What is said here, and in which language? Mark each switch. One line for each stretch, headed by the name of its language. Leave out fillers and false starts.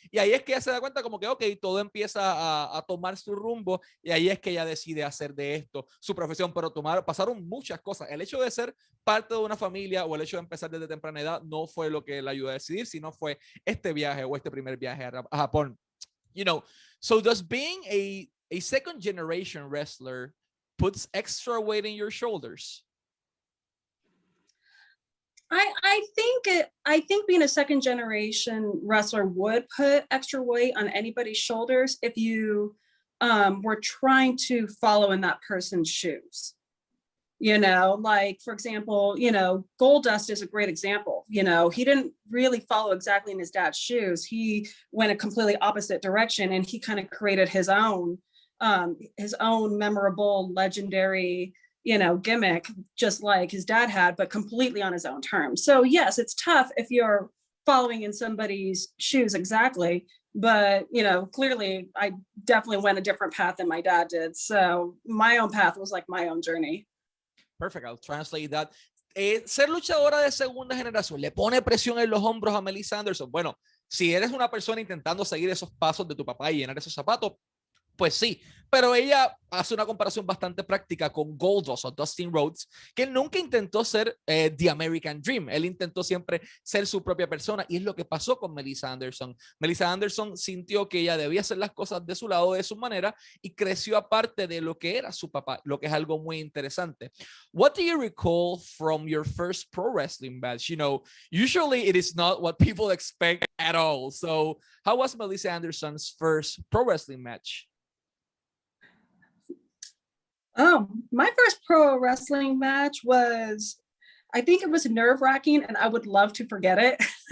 Spanish: Y ahí es que ella se da cuenta como que, ok, todo empieza a tomar su rumbo. Y ahí es que ella decide hacer de esto su profesión. Pero pasaron muchas cosas. El hecho de ser parte de una familia o el hecho de empezar desde temprana edad no fue lo que la ayudó a decidir, sino fue este viaje o este primer viaje a Japón.
English: So does being a second generation wrestler puts extra weight in your shoulders? I think being a second generation wrestler would put extra weight on anybody's shoulders if you were trying to follow in that person's shoes. Like, for example, Goldust is a great example. He didn't really follow exactly in his dad's shoes. He went a completely opposite direction, and he kind of created his own memorable, legendary gimmick, just like his dad had, but completely on his own terms. So yes, it's tough if you're following in somebody's shoes exactly, but clearly I definitely went a different path than my dad did. So my own path was like my own journey. Perfect, I'll translate that.
Spanish: Ser luchadora de segunda generación le pone presión en los hombros a Melissa Anderson. Bueno, si eres una persona intentando seguir esos pasos de tu papá y llenar esos zapatos, pues sí, pero ella hace una comparación bastante práctica con Goldust o Dustin Rhodes, que él nunca intentó ser The American Dream, él intentó siempre ser su propia persona, y es lo que pasó con Melissa Anderson. Melissa Anderson sintió que ella debía hacer las cosas de su lado, de su manera, y creció aparte de lo que era su papá, lo que es algo muy interesante.
English: What do you recall from your first pro wrestling match? Usually it is not what people expect at all. So how was Melissa Anderson's first pro wrestling match? Oh, my first pro wrestling match was, I think it was nerve-wracking, and I would love to forget it.